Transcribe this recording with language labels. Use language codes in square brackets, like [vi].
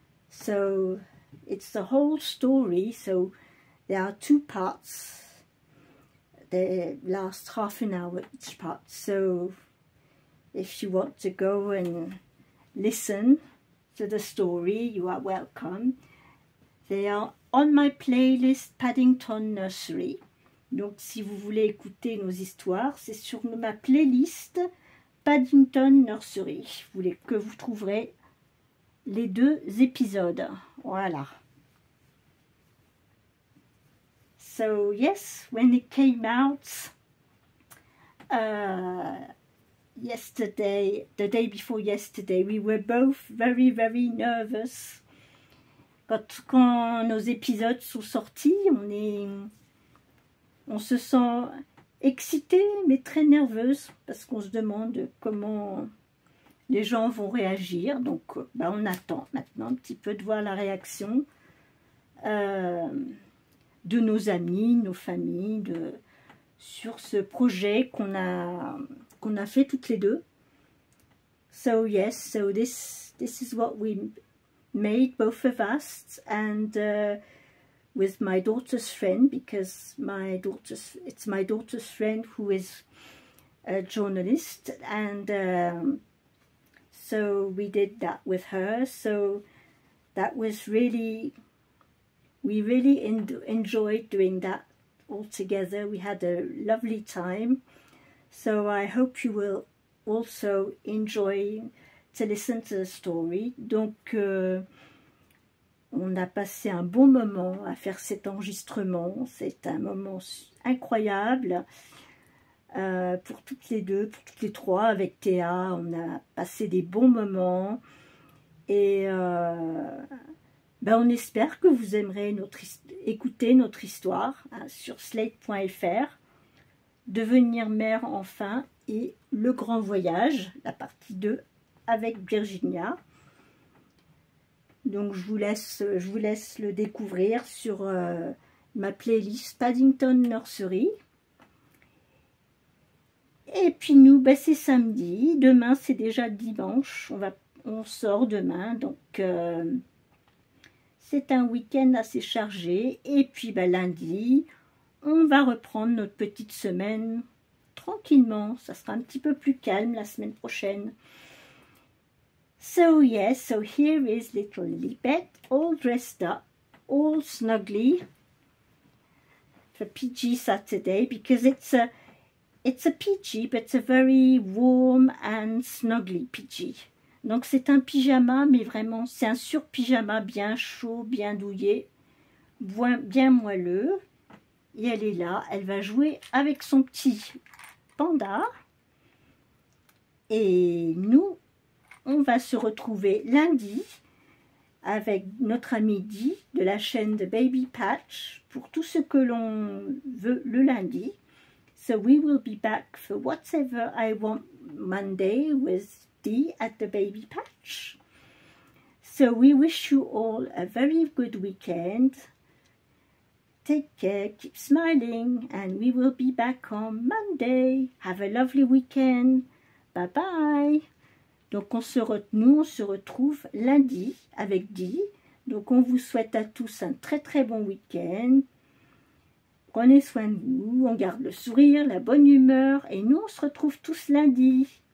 [en] So it's the whole story. So there are two parts. They last half an hour each part. So if you want to go and listen to the story, you are welcome. They are on my playlist Paddington Nursery. [fr] Donc si vous voulez écouter nos histoires, c'est sur ma playlist Paddington Nursery, que vous trouverez les deux épisodes. Voilà. [en] So yes, when it came out yesterday, the day before yesterday, we were both very, very nervous. [fr] Quand nos épisodes sont sortis, on se sent excité, mais très nerveuse, parce qu'on se demande comment les gens vont réagir. Donc, on attend maintenant un petit peu de voir la réaction de nos amis, nos familles, sur ce projet qu'on a fait toutes les deux. [en] So yes, so this is what we made, both of us, and with my daughter's friend, because it's my daughter's friend who is a journalist, and so we did that with her. So that was really, we really enjoyed doing that all together. We had a lovely time. So I hope you will also enjoy to listen to the story. [fr] Donc on a passé un bon moment à faire cet enregistrement. C'est un moment incroyable pour toutes les deux, pour toutes les trois. Avec Théa, on a passé des bons moments. Et on espère que vous aimerez écouter notre histoire sur slate.fr. Devenir mère enfin et le grand voyage, la partie 2 avec Virginia. Donc je vous laisse le découvrir sur ma playlist Paddington Nursery. Et puis nous, c'est samedi, demain c'est déjà dimanche, on sort demain, donc c'est un week-end assez chargé. Et puis lundi, on va reprendre notre petite semaine tranquillement. Ça sera un petit peu plus calme la semaine prochaine. [en] So yes, so here is little Libet, all dressed up, all snugly for PG Saturday, because it's a PG, but it's a very warm and snuggly PG. [fr] Donc c'est un pyjama, mais vraiment c'est un sur-pyjama bien chaud, bien douillet, bien moelleux. Et elle est là, elle va jouer avec son petit panda. Et nous, on va se retrouver lundi avec notre ami Di de la chaîne de Baby Patch pour tout ce que l'on veut le lundi. [en] So we will be back for whatever I want Monday with Di at the Baby Patch. So we wish you all a very good weekend. Take care, keep smiling, and we will be back on Monday. Have a lovely weekend. Bye bye. [fr] Donc nous on se retrouve lundi avec Di. Donc on vous souhaite à tous un très très bon week-end. Prenez soin de vous, on garde le sourire, la bonne humeur, et nous on se retrouve tous lundi.